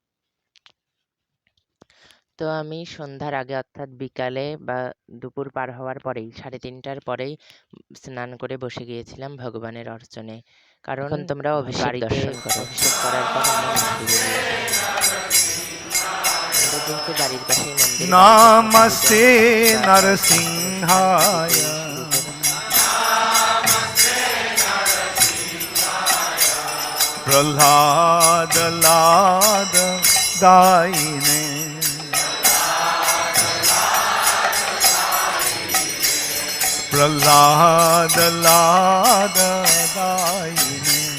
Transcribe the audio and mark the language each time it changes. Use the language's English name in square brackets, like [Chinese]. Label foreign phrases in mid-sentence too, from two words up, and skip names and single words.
[Bangla] তো আমি সন্ধ্যার আগে অর্থাৎ বিকালে বা দুপুর পার হওয়ার পরেই 3:30টার পরেই স্নান করে বসে গিয়েছিলাম ভগবানের অর্চনে। কারণ তোমরা অভিষেক দর্শন করো। অভিষেক করার পর বাড়ির পাশেই মন্দির। [Sanskrit] नमस्ते नरसिंहाय प्रह्लाद लाद दायिने प्रह्लाद लाद दायिने